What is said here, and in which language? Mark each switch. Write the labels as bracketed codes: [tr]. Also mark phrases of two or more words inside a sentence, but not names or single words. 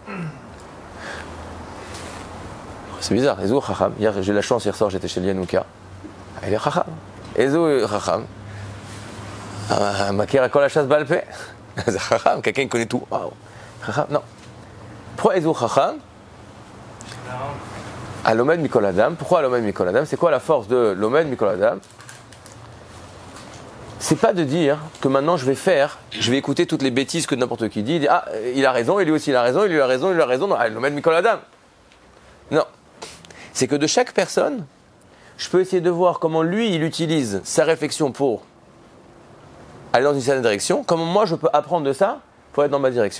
[fr] C'est bizarre, [he] איזהו חכם. [fr] Hier, j'ai eu la chance, hier soir, j'étais chez Lianouka. Il est [he] חכם איזהו חכם מכיר כל הש"ס בעל פה. [fr] C'est Chacham, quelqu'un qui connaît tout. [he] Wow. Chacham, non. Pourquoi איזהו חכם הלומד מכל אדם. [fr] Pourquoi [he] הלומד מכל אדם? [fr] C'est quoi la force de [he] הלומד מכל אדם? [fr] C'est pas de dire que maintenant je vais écouter toutes les bêtises que n'importe qui dit. Ah, il a raison, et lui aussi il a raison, il lui a raison, il lui a raison. Non, [he] הלומד מכל אדם. [fr] Non. C'est que de chaque personne, je peux essayer de voir comment lui, il utilise sa réflexion pour aller dans une certaine direction, comment moi je peux apprendre de ça pour être dans ma direction.